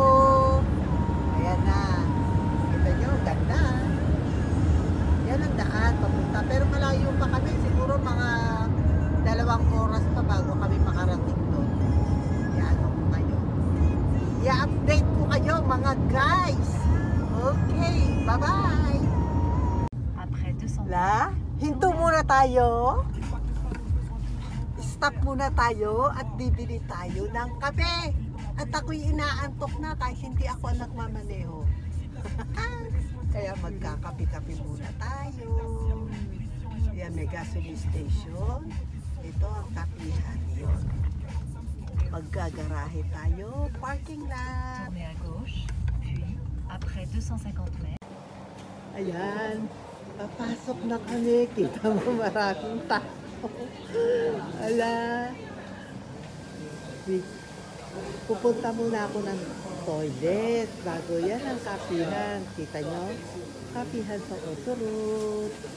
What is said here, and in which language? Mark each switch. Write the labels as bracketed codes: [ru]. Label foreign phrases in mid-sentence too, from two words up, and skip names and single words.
[tl] Ayan na. Kita nyo, ganda. Yan ang daan papunta. Pero malayo pa kami. Siguro mga 2 oras pa bago kami makarating doon. Yan ako kayo. I-update ko kayo mga guys. [en] Okay, bye-bye. [fr] Après 200 La, [tl] hinto muna tayo. Stop muna tayo at bibili tayo ng kape. At ako'y inaantok na kahit hindi ako ang nagmamaneho. Kaya magkakape-kape muna tayo. Ayan, may gasoline station. Ito ang kapihan yun. Maggagarahe tayo. [en] Parking lot. [fr] tournez à gauche, puis après 250 mètres. [tl] Ayan. Papasok na kami. Kita mo maraming tao. Ala. Pupunta muna ako ng toilet. Bago yan ang kapihan. Kita nyo? Kapihan sa Autoroute.